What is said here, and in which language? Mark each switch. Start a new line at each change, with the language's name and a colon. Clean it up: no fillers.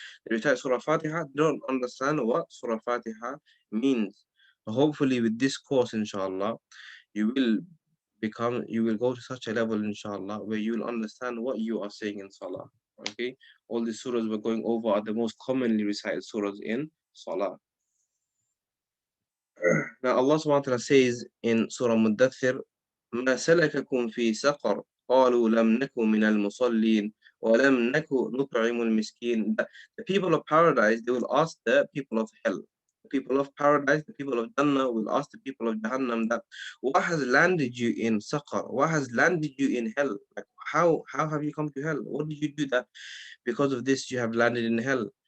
English: They recite Surah Fatiha, they don't understand what Surah Fatiha means. So hopefully with this course, inshallah, you will go to such a level, inshallah, where you will understand what you are saying in salah. Okay? All the surahs we're going over are the most commonly recited surahs in salah.
Arabic: Now Allah subhanahu wa ta'ala says in Surah Muddathir, ما سلككم في سقر قالوا لم نكن من المصلين ولم نكن نطعم المسكين.
English: The people of paradise, they will ask the people of hell. The people of paradise, the people of Jannah will ask the people of Jahannam that what has landed you in Saqar? What has landed you in hell? Like how have you come to hell? What did you do that because of this you have landed in hell?